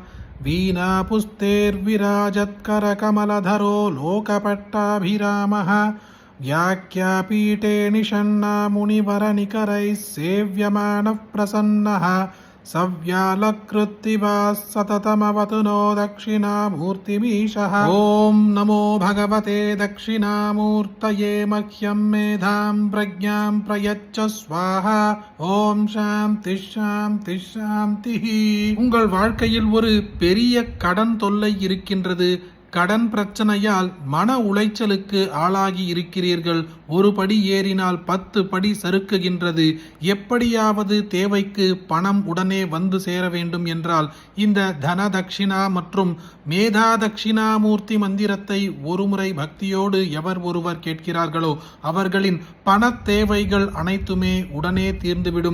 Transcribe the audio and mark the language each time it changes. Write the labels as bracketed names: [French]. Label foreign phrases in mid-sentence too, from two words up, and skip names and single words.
[Sanskrit] वीणापुस्तैर्विराजत्करकमलधरो लोकपट्टाभिरामः व्याख्यापीठे निषण्णा मुनिवरनिकरैः सेव्यमानः प्रसन्नः सव्यालकृत्तिवा सततमवतु नो दक्षिणामूर्तिमीशः ॐ नमो भगवते दक्षिणामूर्तये मह्यं मेधां प्रज्ञां प्रयच्छ स्वाहा ओम् शान्ति शान्ति शान्ति. [Tamil] உங்கள் வாழ்க்கையில் ஒரு பெரிய கடன் தொல்லை இருக்கின்றது. கடன் பிரச்சனையால் மன உளைச்சலுக்கு ஆளாகி இருக்கிறீர்கள். ஒரு படி ஏறினால் 10 படி சறுக்குகின்றது. எப்படியாவது தேவைக்கு பணம் உடனே வந்து சேர வேண்டும் என்றால் இந்த தன தட்சிணா மற்றும் மேதா தட்சிணாமூர்த்தி மந்திரத்தை ஒருமுறை பக்தியோடு எவர் ஒருவர் கேட்கிறார்களோ அவர்களின் பண தேவைகள் அனைத்துமே உடனே தீர்ந்துவிடும்.